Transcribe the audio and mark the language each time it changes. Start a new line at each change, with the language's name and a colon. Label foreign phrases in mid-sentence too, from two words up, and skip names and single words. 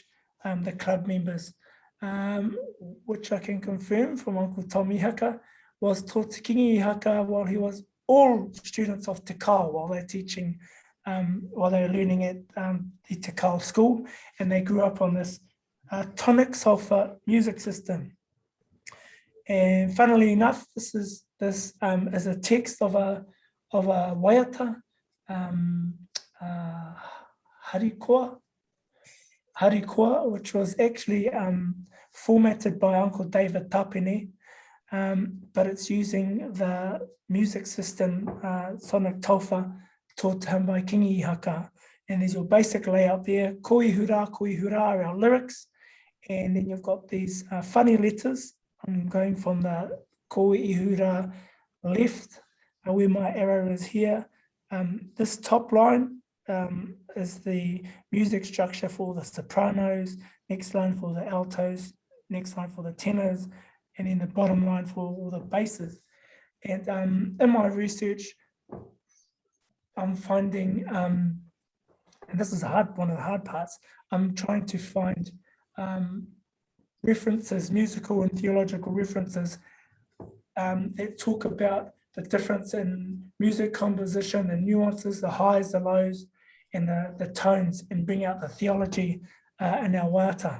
English: the club members, which I can confirm from Uncle Tommy Haka, was taught to Kingi Ihaka while he was all students of Te Kao, while they're teaching, while they're learning at the Te Kao school, and they grew up on this tonic sulfur music system. And funnily enough, this is a text of a
Māori: waiata, harikoa,
English: which was actually formatted by Uncle David Tapene, but it's using the music system, sonic tauwha, taught to him by Kingi Ihaka, And there's your basic layout there.
Māori: Ko i hura
English: are our lyrics. And then you've got these funny letters. I'm going from the
Māori: ko i hura
English: left, where my arrow is here. This top line is the music structure for the sopranos, next line for the altos, next line for the tenors, and then the bottom line for all the basses. And in my research, I'm finding, and this is one of the hard parts, I'm trying to find references, musical and theological references that talk about the difference in music composition, the nuances, the highs, the lows, and the tones, and bring out the theology in our waiata.